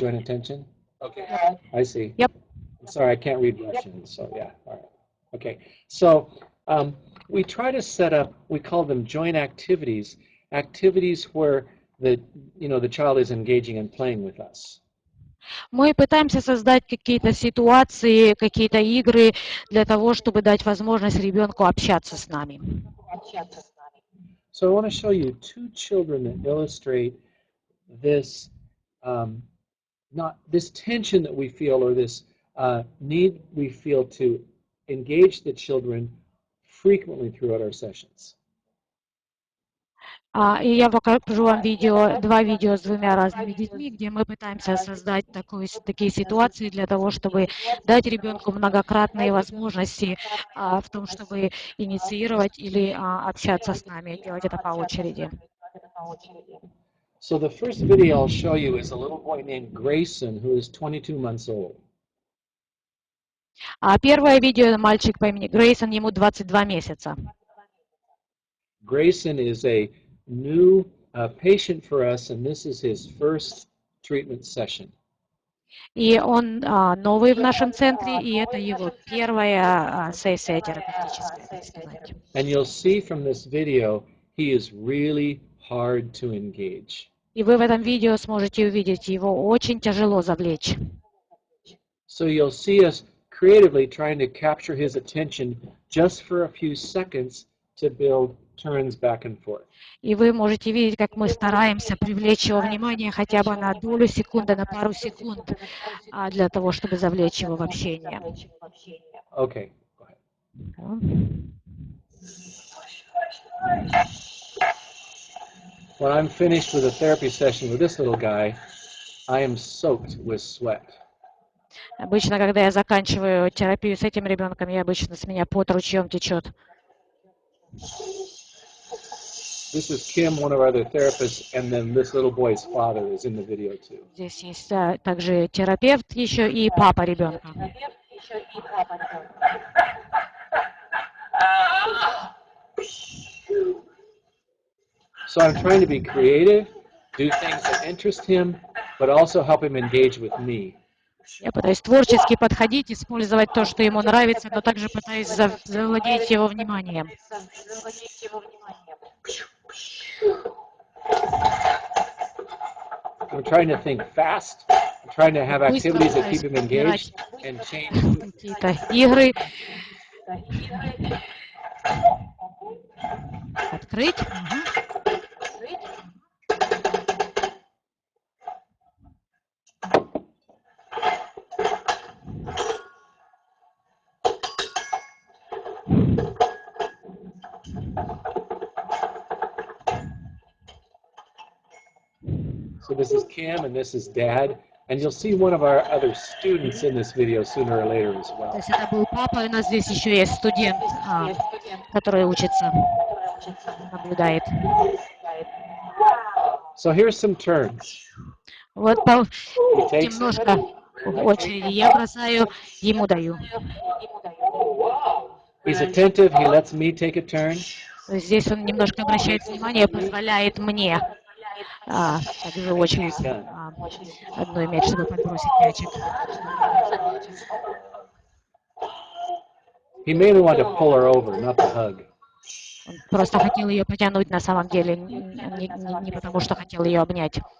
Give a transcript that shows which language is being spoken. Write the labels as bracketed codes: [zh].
[en] joint attention? Okay, yep. I see. Yep. I'm sorry, I can't read Russian, so yeah, all right. Okay, so we try to set up, we call them joint activities, activities where the child is engaging and playing with us. [ru] Мы пытаемся создать какие-то ситуации, какие-то игры для того, чтобы дать возможность ребенку общаться с нами. [en] So I want to show you two children that illustrate this, not this tension that we feel or this need we feel to engage the children frequently throughout our sessions. [ru] И я покажу вам два видео с двумя разными детьми, где мы пытаемся создать такие ситуации для того, чтобы дать ребенку многократные возможности в том, чтобы инициировать или общаться с нами, делать это по очереди. [en] So the first video I'll show you is a little boy named Grayson, who is 22 months old. [ru] Первое видео — мальчик по имени Грейсон, ему 22 месяца. [en] Grayson is a new patient for us, and this is his first treatment session. [ru] И он новый в нашем центре, и это его первая сессия терапевтическая, так сказать. [en] And you'll see from this video, he is really hard to engage. [ru] И вы в этом видео сможете увидеть, его очень тяжело завлечь. [en] So you'll see us creatively trying to capture his attention just for a few seconds to build turns back and forth. [ru] И вы можете видеть, как мы стараемся привлечь его внимание хотя бы на долю секунды, на пару секунд, для того, чтобы завлечь его в общение. [en] Okay, go ahead. When I'm finished with a therapy session with this little guy, I am soaked with sweat. [ru] Обычно, когда я заканчиваю терапию с этим ребенком, с меня пот ручьем течет. [en] This is Kim, one of our other therapists, and then this little boy's father is in the video too. [ru] Здесь есть также терапевт еще и папа ребенка. [en] So I'm trying to be creative, do things that interest him, but also help him engage with me. [ru] Я пытаюсь творчески подходить, использовать то, что ему нравится, но также пытаюсь завладеть его вниманием. [en] I'm trying to think fast. I'm trying to have activities that keep him engaged and change. [ru] Какие-то игры. Открыть. [en] So this is Kim and this is Dad, and you'll see one of our other students in this video sooner or later as well. [ru] То есть это был папа, и у нас здесь еще есть студент, который учится, наблюдает. [en] So here's some turns. [ru] Вот немножко в очереди я бросаю, ему даю. [en] He's attentive, he lets me take a turn. [ru] Здесь он немножко обращает внимание, позволяет мне также очередь одну иметь, чтобы подбросить мячик. [en] He mainly wanted to pull her over, not to hug. [ru] Он просто хотел ее потянуть на самом деле, не потому что хотел ее обнять.